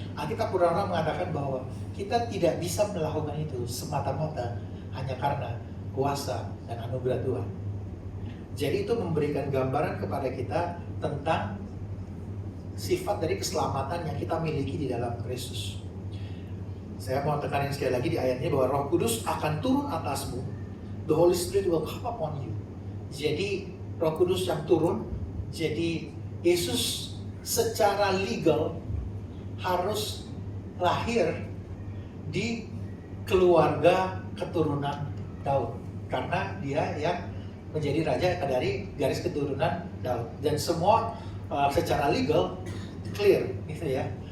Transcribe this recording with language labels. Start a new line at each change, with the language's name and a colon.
Indonesian: Alkitab pura-pura mengatakan bahwa kita tidak bisa melakukan itu semata-mata hanya karena kuasa dan anugerah Tuhan. Jadi itu memberikan gambaran kepada kita tentang sifat dari keselamatan yang kita miliki di dalam Kristus. Saya mau tekanin sekali lagi di ayatnya bahwa Roh Kudus akan turun atasmu.
English: The Holy Spirit will come upon you.
Indonesian: Jadi Roh Kudus yang turun, jadi Yesus secara legal harus lahir di keluarga keturunan Daud, karena dia yang menjadi raja dari garis keturunan Daud, dan semua secara legal clear gitu ya.